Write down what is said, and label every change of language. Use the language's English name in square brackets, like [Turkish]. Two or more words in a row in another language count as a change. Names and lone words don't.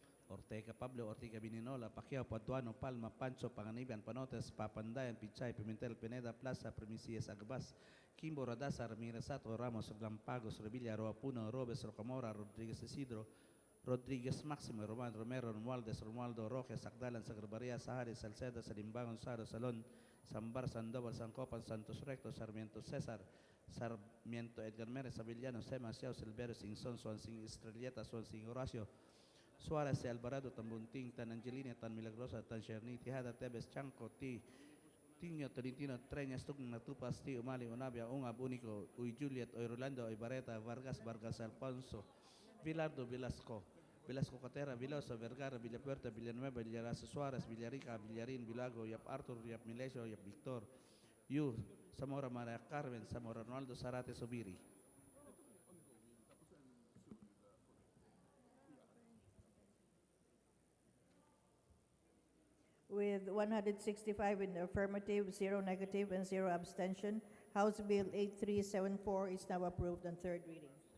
[English] Ortega Pablo, Ortega Bininola, Pacquiao, Paduano, Palma, Pancho, Panganiban, Panotes, Papandayan, Pichay, Pimentel, Pineda, Plaza, Primicias, Agbas, Kimbo, Radasa, Ramirez Sato, Ramos, Lampagos, Revilla, Roa Puno, Robes, Rocamora, Rodriguez Isidro, Rodriguez Máximo, Roman Romero, Romualdez, Romualdo Roque, Sacdalan, Sagrabaria, Sahari, Salceda, Salimbangon, Saro, Salón, Sambar, Sandoval, Sancopan, Santos Recto, Sarmiento César, Sarmiento Edgar Mérez, Avellano, Sema, Siao, Silverio, Singson, Swansing Estrelleta, Swansing Horacio, Suarez, Alvarado, Tan Bunting, Tan Angelina, Tan Milagrosa, Tan Cherny, Tijada, Tebes, Chanco, Tiño, Tolentino, Treñas, Tugna, Tupas, Ti, Umali, Unabia, Ungab, Único, Uy Juliet, Uy Rolando, Uy Bareta, Vargas, Vargas Alfonso, Vilardo, Velasco, Velasco Catera, Viloso, Vergara, Villapuerta, Villanueva, Villarasa, Suárez, Villarica, Villarín, Vilago, Yap Arthur, Yap Milesio, Yap Victor, Yu, Zamora María Carmen, Zamora Ronaldo, Zarate, Subiri. With 165 in the affirmative, 0 negative, and 0 abstention, House Bill 8374 is now approved on third reading.